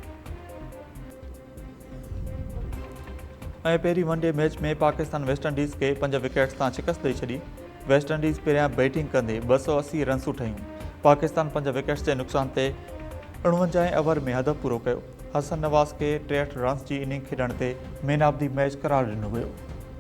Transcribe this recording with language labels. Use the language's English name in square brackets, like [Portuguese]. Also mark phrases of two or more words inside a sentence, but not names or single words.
[Sindhi] ऐं पहिरीं [English] one-day match [Sindhi] में पाकिस्तान वेस्ट इंडीज़ खे 5 विकेट्स तां शिकस्त ॾेई छॾी। वेस्ट इंडीज़ पहिरियां बैटिंग कंदे 280 रन्सूं ठहियूं। पाकिस्तान 5 विकेट्स जे नुक़सान ते 49 ओवर में हदफ़ पूरो कयो। हसन नवाज़ खे 63 रन्स जी इनिंग खेॾण ते [English] man of the match [Sindhi] क़रार ॾिनो वियो।